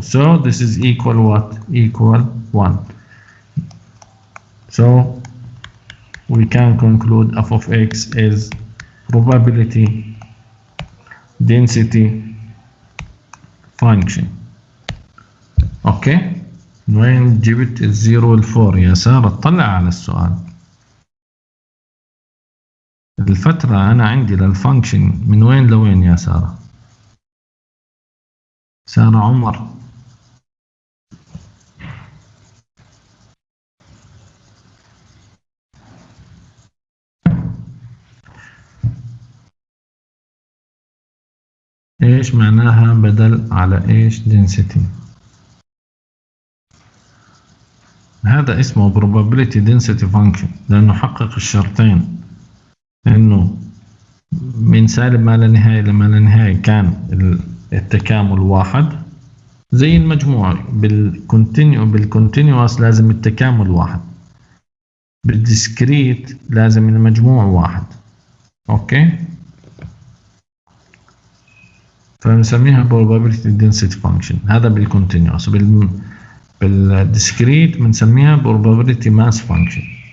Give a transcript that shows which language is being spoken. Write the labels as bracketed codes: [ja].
[en] So this is equal what? Equal 1. So we can conclude f of x is probability density function. [ar] اوكي، من وين جبت الزيرو والفور يا سارة؟ اطلع على السؤال. الفترة انا عندي للفانكشن من وين لوين يا سارة؟ سارة عمر. ايش معناها بدل على ايش density؟ هذا اسمه probability density function لانه حقق الشرطين، انه من سالب ما لا نهاية لما لا نهاية كان التكامل واحد زي المجموعة. بالكونتينيوس لازم التكامل واحد، بالديسكريت لازم المجموع واحد. اوكي، فنسميها probability density function. هذا بالكونتينيوس. بالديسكريت بنسميها probability mass function.